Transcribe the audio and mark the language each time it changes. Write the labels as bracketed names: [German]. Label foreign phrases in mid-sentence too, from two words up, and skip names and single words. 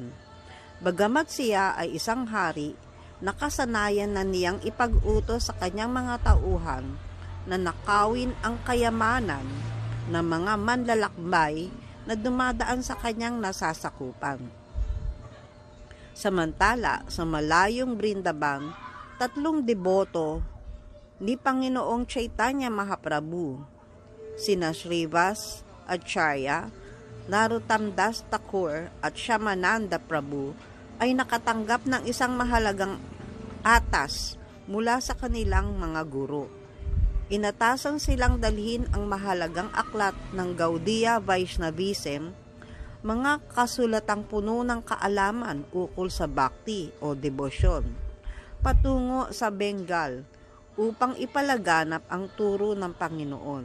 [Filipino] Bagamat siya ay isang hari, nakasanayan na niyang ipag-utos sa kanyang mga tauhan na nakawin ang kayamanan ng mga manlalakbay na dumadaan sa kanyang nasasakupan. Samantala, sa malayong Brindaban, 3 deboto ni Panginoong Chaitanya Mahaprabhu, sina Srivas Acharya, Narottam Das Thakur at Shyamananda Prabhu ay nakatanggap ng isang mahalagang atas mula sa kanilang mga guro. Inatasan silang dalhin ang mahalagang aklat ng Gaudiya Vaishnavism, mga kasulatang puno ng kaalaman ukol sa bhakti o debosyon, patungo sa Bengal upang ipalaganap ang turo ng Panginoon.